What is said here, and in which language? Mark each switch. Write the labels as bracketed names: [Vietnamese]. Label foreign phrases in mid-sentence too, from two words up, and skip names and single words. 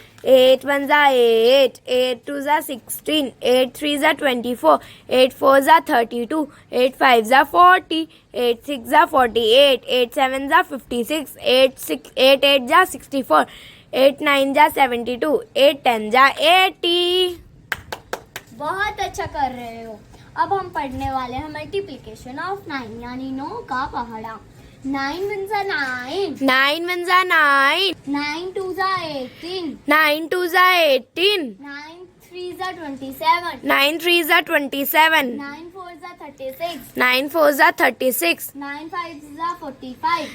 [Hindi] 8 1 जा 8, 8 2 जा 16, 8 3 जा 24, 8 4 जा 32, 8 5 जा 40, 8 6 जा 48, 8 7 जा 56, 8 8 जा 64, 8 9 जा 72, 8 10 जा 80. बहुत अच्छा कर रहे हो. अब हम पढ़ने वाले हैं [English] multiplication of 9 [Hindi] यानी 9 का पहाड़ा. 9 1 जा 9, 9 1 जा 9, 9 2 जा 18, 9 2 जा 18, 9 3 जा 27, 9 3 जा 27, 9 4 जा 36, 9 4 जा 36, 9 5 जा 45,